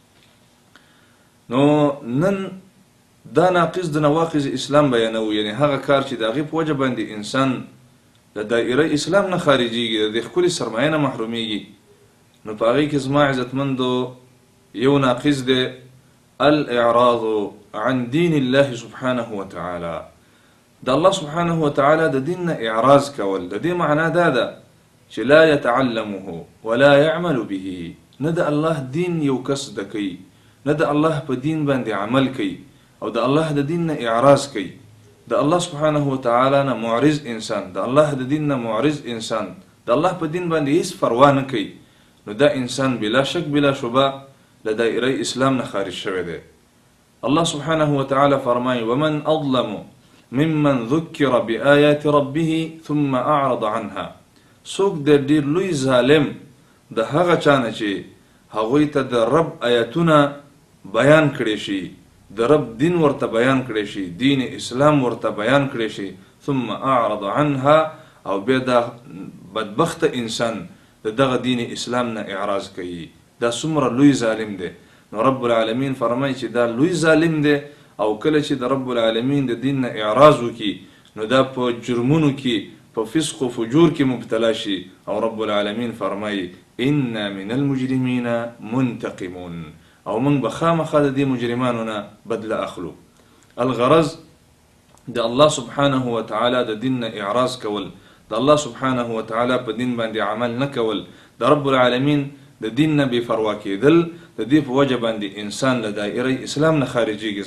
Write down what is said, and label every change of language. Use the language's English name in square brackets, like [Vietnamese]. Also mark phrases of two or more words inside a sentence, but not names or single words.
[Pashto] نو نن دا ناقص د نواقض اسلام بیانو، یعنی هغه کار چې د هغې په وجه باندې انسان د دایره اسلام نه خارجیږي، د ښکلې سرمایه نه محرومیږي. نو په هغې کې زما عزتمندو یو ناقص دی، [Arabic] الاعراض عن دین الله سبحانه وتعالى. [Pashto] د الله [Arabic] سبحانه وتعالى [Pashto] د دین نه اعراض کول، د دې معنا دا ده چې [Arabic] لا يتعلمه ولا يعمل به، [Pashto] نه د الله دین یو کس د کوي، نه د الله په دین باندې عمل کوي او د الله د دین نه اعراض کوي، د الله [Arabic] سبحانه وتعالى [Pashto] نه معرض انسان، د الله د دین نه معرض انسان، د الله په دین باندې هیڅ پروا نه کوي، نو دا انسان بلا شک بلا شبه له دایره اسلام نه خارج شوی دی. [Arabic] الله سبحانه وتعالى فرمایي: ومن اظلم ممن ذكر بآيات ربه ثم اعرض عنها. [Pashto] څوک د ډیر لوی ظالم د هغه چانه چې هغوی ته د رب آیاتونه بیان کړي شي، د رب دین ورته بیان کړي شي، دین اسلام ورته بیان کړي شي، [Arabic] ثم اعرض عنها، [Pashto] او بیا دا بدبخت انسان د دغه دین اسلام نه اعراض کوي، دا څومره لوی ظالم دی. نو [Arabic] رب العالمین [Pashto] فرمایي چې دا لوی ظالم دی او کله چې د [Arabic] رب العالمین [Pashto] د دین نه اعراض وکړي نو دا په جرمونو کې، په فسق و فجور کې مبتلا شي. او [Arabic] رب العالمین [Pashto] فرمایي: [Arabic] انا من المجرمین منتقمون، [Pashto] او موږ به خامخا د دې مجرمانو نه بدله اخلو. الغرض د الله [Arabic] سبحانه وتعالى [Pashto] د دین نه اعراض کول، د الله [Arabic] سبحانه وتعالى [Pashto] په دین باندې عمل نه کول، د [Arabic] رب العالمین [Pashto] د دین نه بې پروا کېدل، د دې په وجه باندې انسان له دایره اسلام نه خارجیږي.